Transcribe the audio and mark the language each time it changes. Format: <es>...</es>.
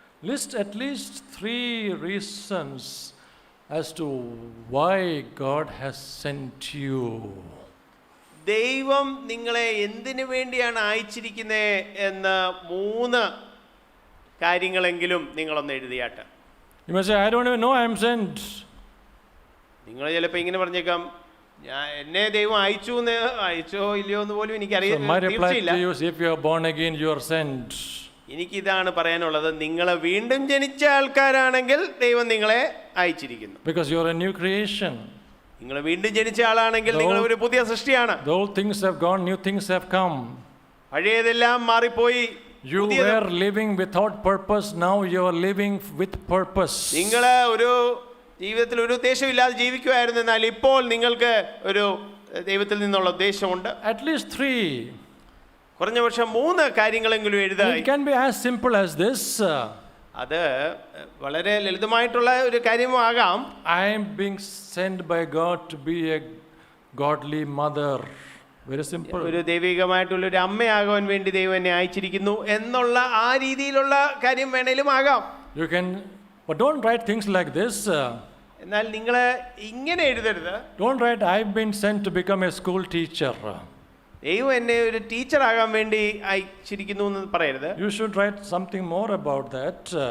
<en>List at least 3 reasons as to why God has sent you.</en> <ml>ദൈവം നിങ്ങളെ എന്തിനു വേണ്ടിയാണ് അയച്ചിരിക്കുന്നത് എന്ന് 3 കാര്യങ്ങളെങ്കിലും നിങ്ങളൊന്ന് എഴുതിയാട്ടെ.</ml> <en>You may say, I don't even know I am sent.</en> <ml>നിങ്ങൾ ചിലപ്പോൾ ഇങ്ങനെ പറഞ്ഞേക്കാം, എന്നെ ദൈവം അയച്ചോ ഇല്ലയോ എന്ന് പോലും</ml> <en>So my</en> <ml>എനിക്കറിയാം,</ml> <en>reply</en> <ml>തീർച്ചയില്ല.</ml> <en>to you is, if you are born again, you are sent.</en> <ml>എനിക്കിതാണ് പറയാനുള്ളത്, നിങ്ങൾ വീണ്ടും ജനിച്ച ആൾക്കാരാണെങ്കിൽ ദൈവം നിങ്ങളെ അയച്ചിരിക്കുന്നു.</ml> <en>Because you are a new creation.</en> <ml>നിങ്ങൾ വീണ്ടും ജനിച്ച ആളാണെങ്കിൽ നിങ്ങൾ ഒരു പുതിയ സൃഷ്ടിയാണ്.</ml> <en>The old things have gone, new things have come.</en> <ml>പഴയതെല്ലാം മാറിപ്പോയി.</ml> <en>You were living without purpose, now you are living with purpose.</en> <ml>നിങ്ങൾ ഒരു ജീവിതത്തിൽ ഒരു ഉദ്ദേശമില്ലാതെ ജീവിക്കുമായിരുന്നു, എന്നാൽ ഇപ്പോൾ നിങ്ങൾക്ക് ഒരു ദൈവത്തിൽ നിന്നുള്ള ഉദ്ദേശമുണ്ട്.</ml> <en>At least 3.</en> <ml>കുറഞ്ഞ പക്ഷം 3 കാര്യങ്ങളെങ്കിലും എഴുതുക.</ml> <en>It can be as simple as this.</en> <ml>അത് വളരെ ലളിതമായിട്ടുള്ള ഒരു കാര്യമാകാം.</ml> <en>I am being sent by God to be a godly mother. Very simple.</en> <ml>ഒരു ദൈവികമായിട്ടുള്ള ഒരു അമ്മയാകാൻ വേണ്ടി ദൈവം എന്നെ അയച്ചിരിക്കുന്നു എന്നുള്ള ആ രീതിയിലുള്ള കാര്യം വേണേലും ആകാം.</ml> <en>You can, but don't write things like this.</en> <ml>എന്നാൽ നിങ്ങൾ ഇങ്ങനെ എഴുതരുത്.</ml> <en>Don't write, I've been sent to become a school teacher.</en> <ml>ദൈവം എന്നെ ഒരു ടീച്ചർ ആകാൻ വേണ്ടി അയച്ചിരിക്കുന്നു എന്ന് പറയരുത്.</ml> <en>You should write something more about that.</en>